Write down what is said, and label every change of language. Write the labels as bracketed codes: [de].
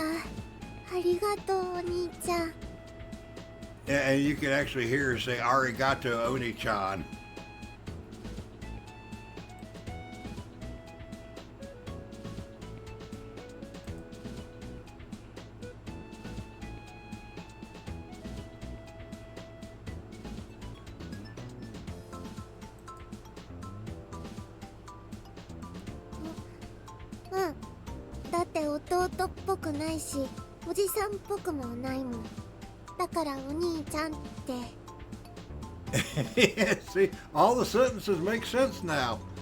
[ja] ありがとう、お兄ちゃん。 [en] And you can actually hear her say, [ja] Arigato, Oni-chan. Mm. うん。だって弟っぽくないし、おじさんっぽくもないもん。だからお兄ちゃんって。 [en] Yeah, see, all the sentences make sense now.